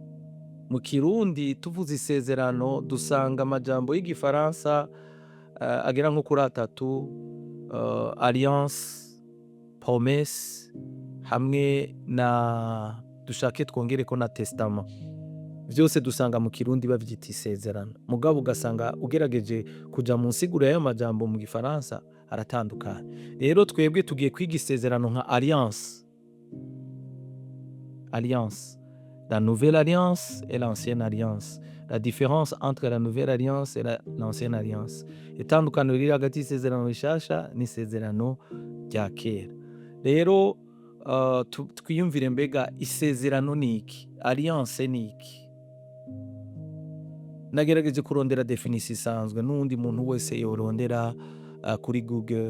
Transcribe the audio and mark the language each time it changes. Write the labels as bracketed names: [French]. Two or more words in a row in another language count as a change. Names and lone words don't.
[Rundi] Mu Kirundi tuvuze isezerano dusanga amajambo y'igifaransa agera nko kuri 3: alliance, promesse, hamwe na dushake twongereko na testament. Vyose dusanga mu Kirundi bavyita isezerano, mugabo ugasanga ugerageje kuja mu nsiguro y'ayo majambo mu gifaransa aratandukanye. Rero twebwe tugiye kwiga isezerano nka alliance. [French] Alliance, la nouvelle alliance et l'ancienne alliance. La différence entre la nouvelle alliance et l'ancienne alliance. [Rundi] Itandukaniro riri hagati y'isezerano rishasha n'isezerano rya kera. Rero twiyumvire, mbega isezerano ni iki? Alliance ni iki? Nagerageje kurondera definisi isanzwe, n'uwundi muntu wese yorondera kuri Google.